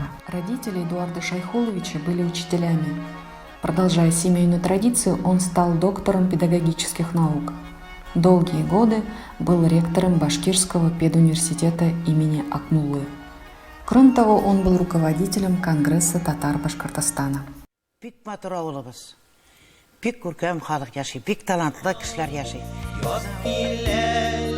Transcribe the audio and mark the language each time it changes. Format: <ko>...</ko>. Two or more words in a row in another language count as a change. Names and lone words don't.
<ru>Родители Эдуарда Шайхуловича были учителями. Продолжая семейную традицию, он стал доктором педагогических наук. Долгие годы был ректором Башкирского педуниверситета имени Акмуллы. Кроме того, он был руководителем Конгресса татар Башкортостана.</ru> <tt>Бик матур авылыбыз. Бик күркәм халык яши, бик талантлы кешеләр яши.</tt>